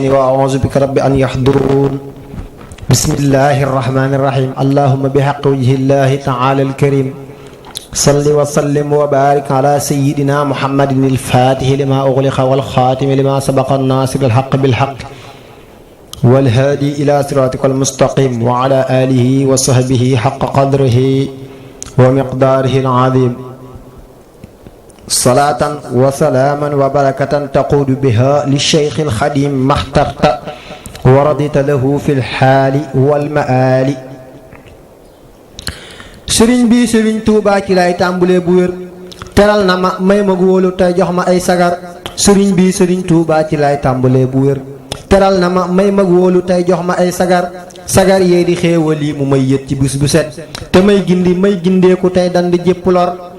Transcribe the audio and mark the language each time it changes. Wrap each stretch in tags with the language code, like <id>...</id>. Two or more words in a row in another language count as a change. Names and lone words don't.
<ar>وأعوذ بك رب أن يحضرون بسم الله الرحمن الرحيم اللهم بحق وجه الله تعالى الكريم صل وسلم وبارك على سيدنا محمد الفاتح لما أغلق والخاتم لما سبق الناصر الحق بالحق والهادي إلى صراطك المستقيم وعلى آله وصحبه حق قدره ومقداره العظيم صلاة وسلاما وبركة تقود بها للشيخ الخديم ما اخترت ورضيت له في الحال والمآل</ar> <wo>sëriñ bi sëriñ Tuubaa ci lay tàmbulee bu wér teral na ma may ma góolu tey jox ma ay sagar sëriñ bi sëriñ Tuubaa ci lay tàmbulee bu wér teral na ma may ma góolu tey jox ma ay sagar sagar yee di xéewal yi mu may yët ci bis bu set te may gindi may gindeeku tey dandi jépp lor</wo>